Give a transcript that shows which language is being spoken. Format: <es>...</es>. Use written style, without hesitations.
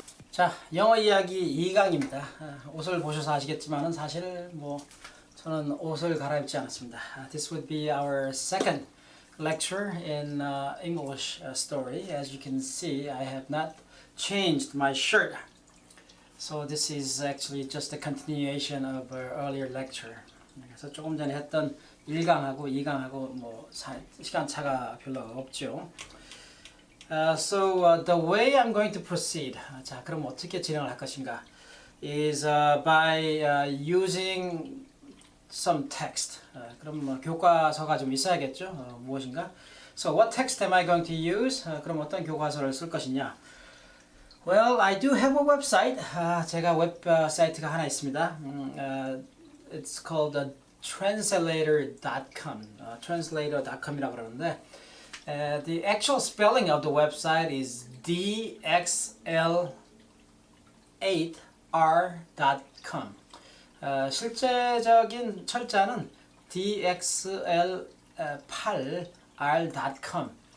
<ko>자, 영어 이야기 2강입니다. 옷을 보셔서 아시겠지만은 사실 저는 옷을 갈아입지 않았습니다.</ko> <en>This would be our second lecture in English story. As you can see, I have not changed my shirt. So this is actually just a continuation of our earlier lecture.</en> <ko>그래서 조금 전에 했던 1강하고 2강하고 시간 차가 별로 없죠.</ko> <en>So the way I'm going to proceed,</en> <ko>자, 그럼 어떻게 진행을 할 것인가,</ko> <en>is by using some text.</en> <ko>그럼 교과서가 좀 있어야겠죠. 무엇인가?</ko> <en>So what text am I going to use?</en> <ko>그럼 어떤 교과서를 쓸 것이냐?</ko> <en>Well, I do have a website.</en> <ko>제가 웹사이트가 하나 있습니다.</ko> <en>It's called translator.com.</en> <ko>translator.com이라고 그러는데.</ko> <en>The actual spelling of the website is dxl8r.com.</en> <ko>실제적인 철자는 dxl8r.com.</ko>